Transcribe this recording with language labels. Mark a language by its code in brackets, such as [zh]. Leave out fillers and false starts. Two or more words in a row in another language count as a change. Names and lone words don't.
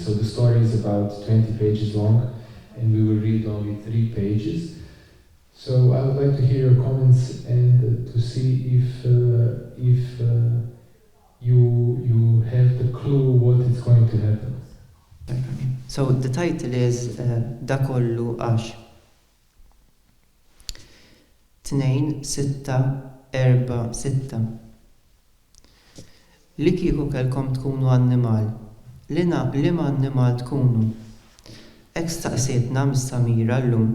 [en] So the story is about 20 pages long, and we will read only 3 pages. So I would like to hear your comments and to see if you have the clue what is going to happen. So the title is Da kollu għax. 2, 6, 4, 6. [mt] Li kieku kelkom tkunu annimal, liema annimal tkunu. Ek staqsietna mis-Samira llum.